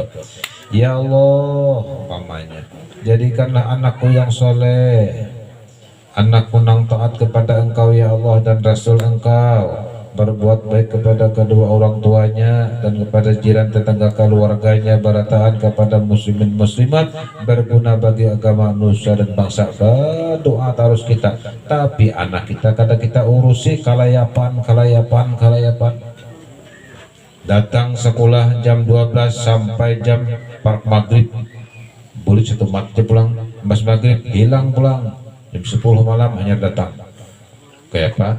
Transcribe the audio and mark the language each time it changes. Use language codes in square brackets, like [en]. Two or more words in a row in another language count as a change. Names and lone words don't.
[id] Ya Allah, umpamanya, jadikanlah anakku yang soleh, anakku yang taat kepada Engkau ya Allah dan Rasul Engkau, berbuat baik kepada kedua orang tuanya dan kepada jiran tetangga keluarganya, berataan kepada muslimin muslimat, berguna bagi agama nusa dan bangsa. [bjn] Berdoa terus kita, tapi anak kita kada kita urusi kalayapan. Datang sekolah jam 12 sampai jam maghrib, boleh satu mati pulang, mas maghrib hilang pulang, jam 10 malam hanya datang. Kayak apa?